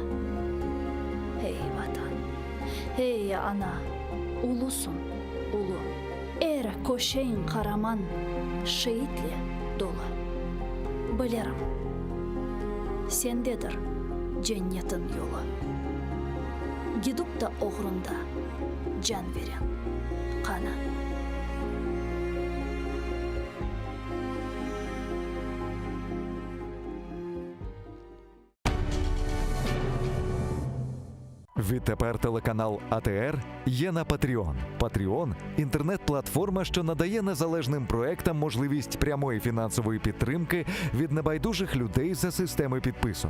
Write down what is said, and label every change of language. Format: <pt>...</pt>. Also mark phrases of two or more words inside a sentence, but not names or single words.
<crh>Hey vatan, hey ana, ulusun ulu. Koşeyn Karaman şehitle dolu. Bilirim, sendedir cennetin yolu. Gidip da uğrunda can veren kana.</crh> <uk>Відтепер телеканал АТР є на Patreon. Patreon – інтернет-платформа, що надає незалежним проектам можливість прямої фінансової підтримки від небайдужих людей за системи підписок.</uk>